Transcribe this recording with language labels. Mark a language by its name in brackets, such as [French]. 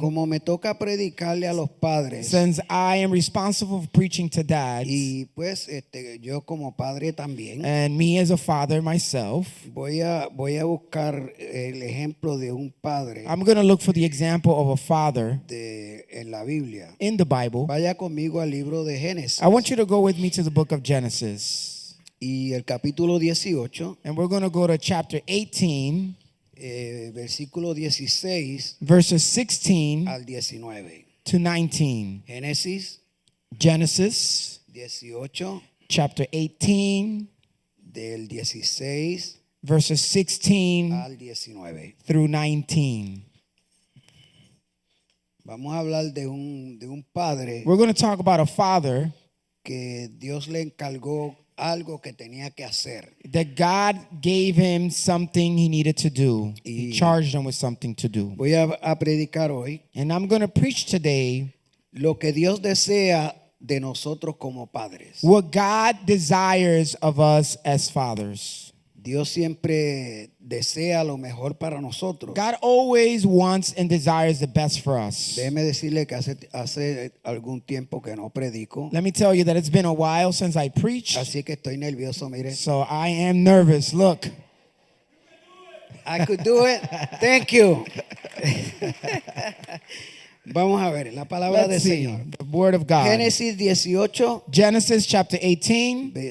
[Spanish] Como me toca predicarle a los padres [English] Since I am responsible for preaching to dads, [Spanish] y pues yo como padre también [English] and me as a father myself, [Spanish] voy a buscar el ejemplo de un padre [English] I'm going to look for the example of a father [Spanish] en la Biblia. [English] in the Bible. [Spanish] Vaya conmigo al libro de Génesis [English] I want you to go with me to the book of Genesis. [Spanish] y el capítulo 18, [English] And we're going to go to chapter 18, [Spanish] versículo 16 [English] verses 16 [Spanish] al 19. [English] to 19. [Spanish] Génesis [English] Genesis [Spanish] 18 [English] chapter 18, [Spanish] del 16 [English] verses 16 [Spanish] al 19. [English] through 19. [Spanish] Vamos a hablar de un padre [English] We're going to talk about a father [Spanish] que Dios le encargó algo que tenía que hacer. [English] that God gave him something he needed to do. He [Spanish] Y- [English] charged him with something to do. [Spanish] Voy a predicar hoy [English] And I'm going to preach today [Spanish] lo que Dios desea de nosotros como padres. [English] what God desires of us as fathers. [Spanish] Dios siempre desea lo mejor para nosotros. [English] God always wants and desires the best for us. [Spanish] Déjeme decirle que hace algún tiempo que no predico, [English] Let me tell you that it's been a while since I preached, [Spanish] así que estoy nervioso, mire. [English] so I am nervous. Look, I could do it. Thank you. [Spanish] Vamos a ver la palabra del [English] let's see [Spanish] Señor. [English] the word of God. [Spanish] Génesis 18, [English] Genesis chapter 18,